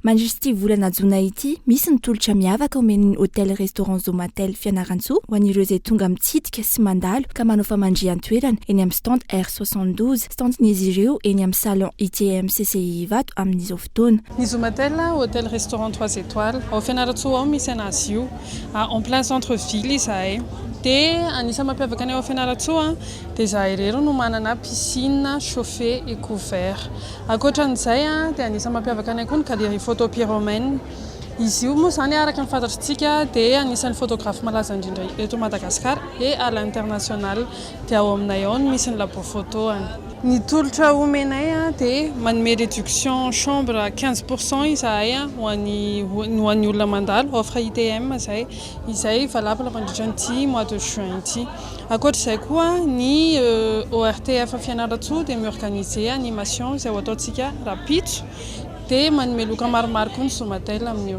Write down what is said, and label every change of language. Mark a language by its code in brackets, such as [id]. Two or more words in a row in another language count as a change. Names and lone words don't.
[mg] Mandritra ity volana jona ity misy ny tolotra miavaka omen'ny [fr] hôtel restaurant [mg] Zomatel Fianarantsoa ho an'ireo izay tonga mitsidika sy mandalo ka manao famandrihan-toerana eny amin'ny stand R72 standn'izy ireo eny amin'ny salon ITM CCI Vato amin'izao fotoana. Ny Zomatel [fr] hôtel restaurant 3 étoiles [mg] ao Fianarantsoa ao misy anazy io [fr] en plein centre ville [mg] izahay. Dia anisany mampiavaka ny ao Fianarantsoa dia izahay rero no manana [fr] piscine chauffée et couvert. [mg] Ankoatran'izay dia anisany mampiavaka ny koa ny [fr] galerie photo pyromène. [mg] Izy io moa zany araka ny fantatritsika dia anisan'ny photographe malaza indrindra eto Madagasikara [fr] et à l'international [mg] dia ao aminay ao no misy ny [fr] labo photo [mg] any. Ny tolotra omenay dia manome [fr] réduction chambre 15% [mg] izahay ho an'ny olona mandalo offre ITM izay valable mandritran'ity [fr] mois de juin [mg] ity. Ankoatr'izay koa ny ORTF Fianarantsoa dia miorganiser animation izay ho ataontsika rapitso dia manome loka maromaro koa ny Zomatel amin'io.